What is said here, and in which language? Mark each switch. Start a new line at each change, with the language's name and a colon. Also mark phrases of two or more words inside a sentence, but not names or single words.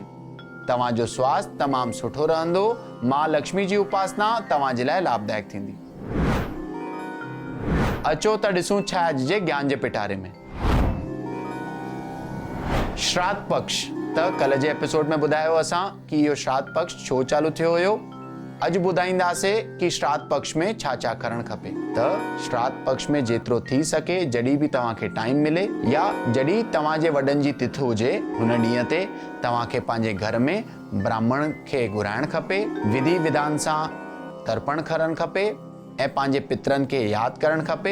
Sindhi: तव्हांजो स्वास्थ्य तमामु सुठो रहंदो। मां लक्ष्मी जी उपासना तव्हांजे लाइ लाभदायक थींदी। अचो त ॾिसूं छा अॼु जे ज्ञान जे पिटारे में। श्राद्ध पक्ष त कल जे एपिसोड में ॿुधायो असां कि इहो श्राद्ध पक्ष छो चालू थियो हुयो। अॼु ॿुधाईंदासीं कि श्राद्ध पक्ष में छा छा करणु खपे। त श्राद्ध पक्ष में जेतिरो थी सके जॾहिं बि तव्हांखे टाइम मिले या जॾहिं तव्हांजे वॾनि जी तिथि हुजे हुन ॾींहं ते तव्हांखे पंहिंजे घर में ब्राह्मण खे घुराइणु खपे, विधि विधान सां तर्पण करणु खपे ऐं पंहिंजे पितरनि खे यादि करणु खपे।